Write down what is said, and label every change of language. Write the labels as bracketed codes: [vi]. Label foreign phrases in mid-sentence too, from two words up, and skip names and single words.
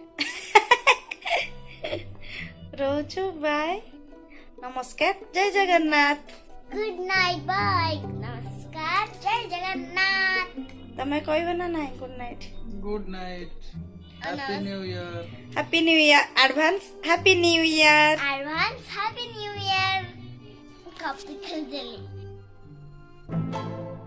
[or] ରହୁଛୁ ବାଏ ନମସ୍କାର ଜୟ ଜଗନ୍ନାଥ। [en] good night bye [or] ନମସ୍କାର ଜୟ ଜଗନ୍ନାଥ। ତମେ କହିବ ନା ନାହିଁ [en] good night good night happy new year. happy new year advance happy new year advance happy new year। [bho] कप खेल देली।